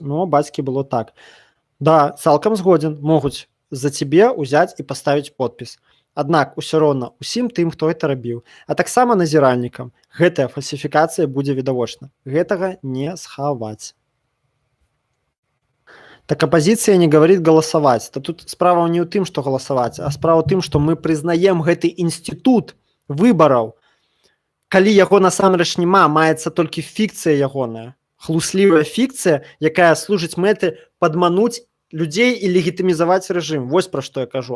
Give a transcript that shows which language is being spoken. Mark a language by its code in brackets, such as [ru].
[be] Ну, бацькі было так. Да, цалкам згодзін, могуць за цябе ўзяць і паставіць подпіс. Аднак усё роўна усім тым, хто гэта рабіў, а таксама назіральнікам, гэтая фальсіфікацыя будзе відавочна. Гэтага не схаваць. [ru] Так оппозиция не говорит голосовать. [be] То тут справа не ў тым, што галасаваць, а справа ў тым, што мы прызнаем гэты інстытут выбараў. Калі яго насамрэч няма, маецца толькі фікцыя ягоная, хлуслівая фікцыя, якая служыць мэты падмануць людзей і легітымізаваць рэжым. Вось пра што я кажу.